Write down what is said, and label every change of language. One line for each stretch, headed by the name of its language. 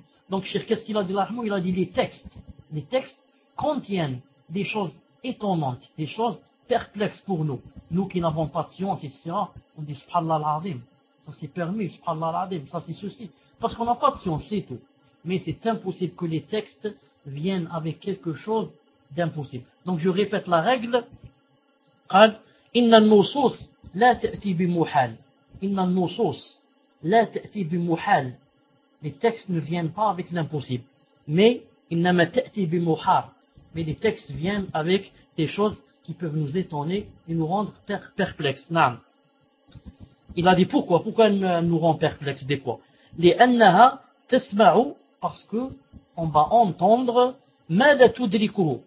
French: Donc, Cheikh, qu'est-ce qu'il a dit, l'Ahmou? Il a dit les textes contiennent des choses étonnantes, des choses perplexes pour nous. Nous qui n'avons pas de science, etc., on dit,
Arabic: subhanallah al-azim.
French: Ça, c'est permis, subhanallah al-azim. Ça, c'est ceci. Parce qu'on n'a pas de science, c'est tout. Mais c'est impossible que les textes viennent avec quelque chose d'impossible. Donc je répète la règle.
Arabic: قال إن النصوص لا تأتي بمحال. إن النصوص لا تأتي بمحال.
French: Les textes ne viennent pas avec l'impossible. Mais
Arabic: إنما تأتي بمحار.
French: Mais les textes viennent avec des choses qui peuvent nous étonner et nous rendre perplexes. نعم. Il a dit pourquoi? Pourquoi elle nous rend perplexes des fois?
Arabic: لأنها تسمع.
French: Parce que on va entendre
Arabic: ماذا تدركه.